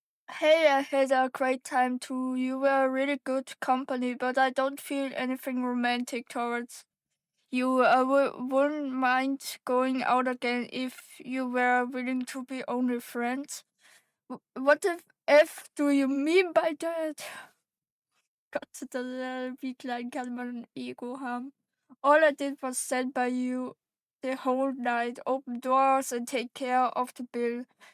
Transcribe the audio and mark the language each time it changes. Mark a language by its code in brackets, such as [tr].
[en] Hey, I had a great time too. You were a really good company, but I don't feel anything romantic towards you. I wouldn't mind going out again if you were willing to be only friends. What the F do you mean by that? [de] Gott, wie klein kann man ein Ego haben? [en] All I did was stand by you the whole night, open doors and take care of the bill.